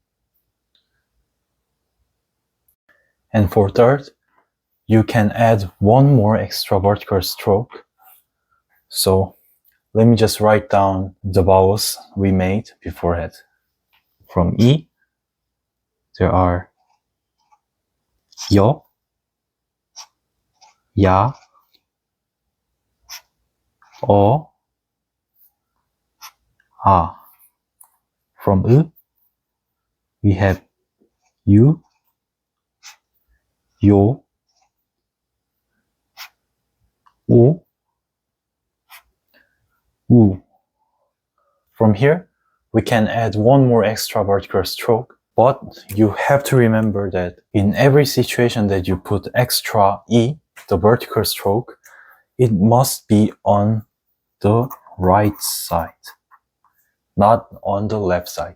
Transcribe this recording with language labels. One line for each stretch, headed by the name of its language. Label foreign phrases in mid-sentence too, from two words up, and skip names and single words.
English: And for third, you can add one more extra vertical stroke. So let me just write down the vowels we made beforehand. From E, there are yo, ya, o, a. From U, we have you, yo, u, u. From here, we can add one more extra vertical stroke But you have to remember that in every situation that you put extra E, the vertical stroke, it must be on the right side, not on the left side.